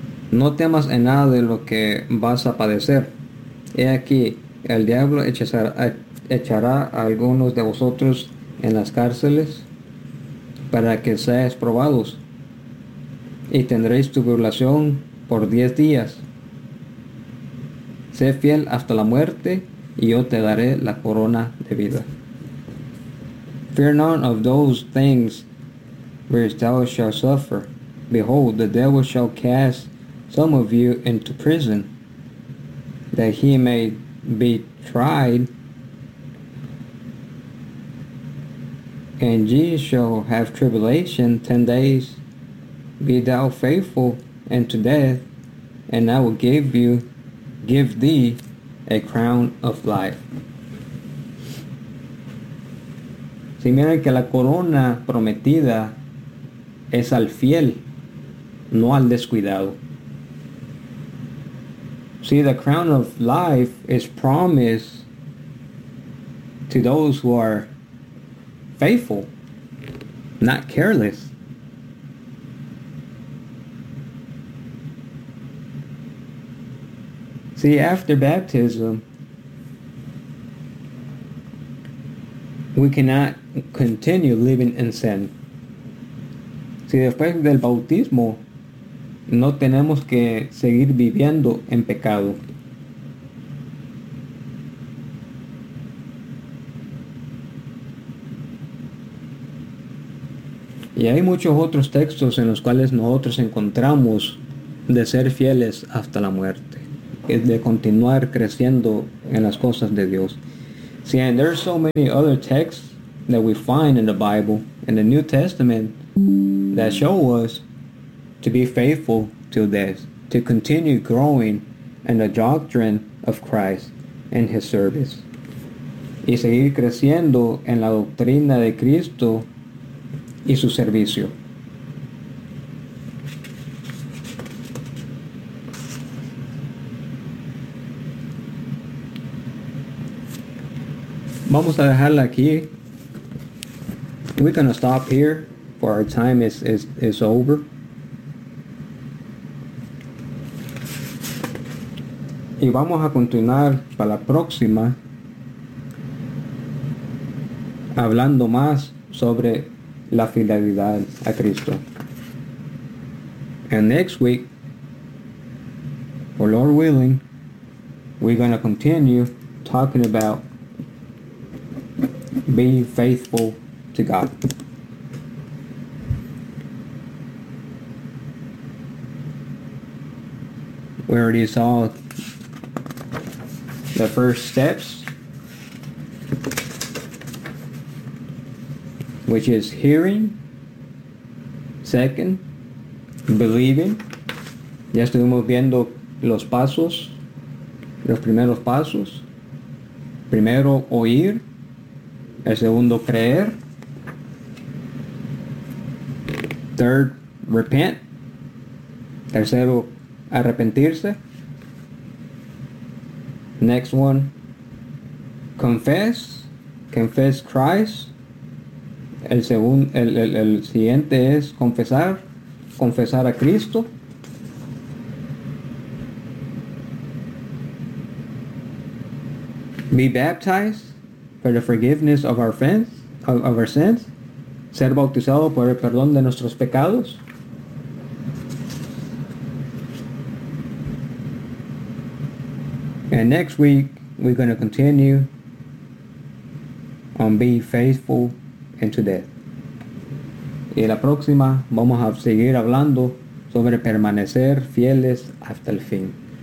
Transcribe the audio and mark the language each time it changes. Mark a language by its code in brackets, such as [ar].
[es] No temas en nada de lo que vas a padecer. He aquí, el diablo echará a algunos de vosotros en las cárceles para que seáis probados, y tendréis tribulación por 10 días. Sé fiel hasta la muerte, y yo te daré la corona de vida. [en] Fear none of those things which thou shalt suffer. Behold, the devil shall cast some of you into prison, that he may be tried, and ye shall have tribulation 10 days. Be thou faithful unto death, and I will give thee a crown of life. [es] Si miren que la corona prometida es al fiel, no al descuidado. [en] See, the crown of life is promised to those who are faithful, not careless. See, after baptism, we cannot continue living in sin. [es] See, después del bautismo, no tenemos que seguir viviendo en pecado. Y hay muchos otros textos en los cuales nosotros encontramos de ser fieles hasta la muerte, es de continuar creciendo en las cosas de Dios. [en] See, and there are so many other texts that we find in the Bible, in the New Testament, that show us to be faithful to this, to continue growing in the doctrine of Christ and His service. [es] Y seguir creciendo en la doctrina de Cristo y su servicio. Vamos a dejarla aquí. [en] We're going to stop here, for our time is over. [es] Y vamos a continuar para la próxima hablando más sobre la fidelidad a Cristo. [en] And next week, for Lord willing, we're going to continue talking about being faithful to God. We already saw the first steps, which is hearing. Second, believing. [es] Ya estuvimos viendo los pasos, los primeros pasos. Primero, oír. El segundo, creer. [en] Third, repent. [es] Tercero, arrepentirse. [en] Next one, confess. Confess Christ. [es] El siguiente es confesar a Cristo. [en] Be baptized for the forgiveness of our sins. [es] Ser bautizado por el perdón de nuestros pecados. [en] And next week, we're going to continue on being faithful unto death. [es] Y la próxima, vamos a seguir hablando sobre permanecer fieles hasta el fin.